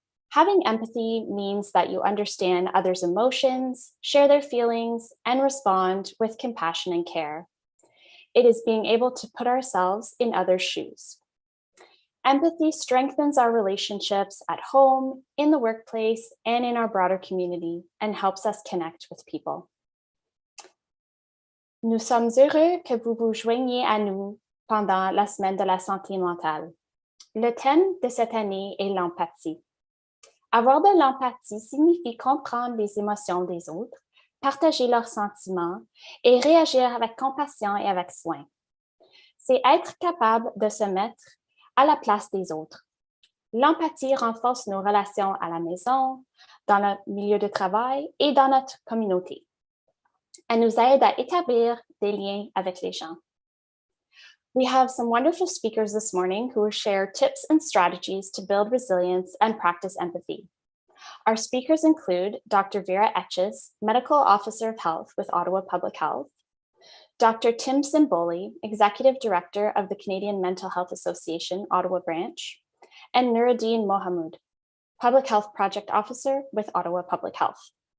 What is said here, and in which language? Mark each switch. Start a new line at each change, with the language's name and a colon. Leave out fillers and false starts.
English: Having empathy means that you understand others' emotions, share their feelings, and respond with compassion and care. It is being able to put ourselves in others' shoes. Empathy strengthens our relationships at home, in the workplace, and in our broader community, and helps us connect with people.
French: Nous sommes heureux que vous vous joigniez à nous pendant la Semaine de la santé mentale. Le thème de cette année est l'empathie. Avoir de l'empathie signifie comprendre les émotions des autres, partager leurs sentiments et réagir avec compassion et avec soin. C'est être capable de se mettre à la place des autres. L'empathie renforce nos relations à la maison, dans le milieu de travail et dans notre communauté. Elle nous aide à établir des liens avec les gens.
English: We have some wonderful speakers this morning who will share tips and strategies to build resilience and practice empathy. Our speakers include Dr. Vera Etchis, Medical Officer of Health with Ottawa Public Health, Dr. Tim Simboli, Executive Director of the Canadian Mental Health Association, Ottawa Branch, and Nuruddin Mohamud, Public Health Project Officer with Ottawa Public Health.